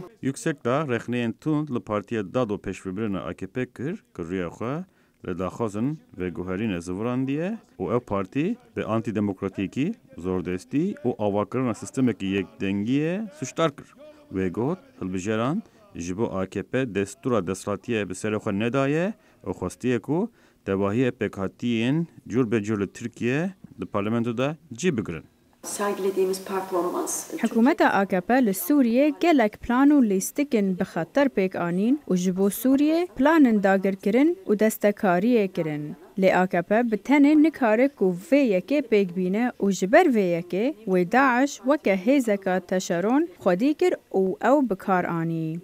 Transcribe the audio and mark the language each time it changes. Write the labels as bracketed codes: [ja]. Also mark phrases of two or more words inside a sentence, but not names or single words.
[ku] Yüksek da rexneyên tund li Partiya Dad û Pêşvebirina AKP kir ku rêya xwe li daxwazin veguherînê zivirandiye û ev partî bi antîdemokratîkî, zordestî û avakirina sistemekî yekdengiyê suçdar kir. Wê got hilbijeran ji bo AKP destûra desthilatiyê bi serê xwe nedaye û xwestiye ku tevahiya pêkhatiyên cûr be cûr li Tirkiye di parlamentoda cî bigirin. [ckb] حکوومەتە ئاکەپە لە سووریێ [ku] gelek plan û lîstikin bi xeter pêk anîn û ji bo Sûriyê planên dagirkirin û destekariyê kirin. Lê AKP bi tenê nikare ku vê yekê pêk bîne û ji ber vê yekê wê Daeş weke hêzeka teşeron xwedî kir û ew bi kar anî.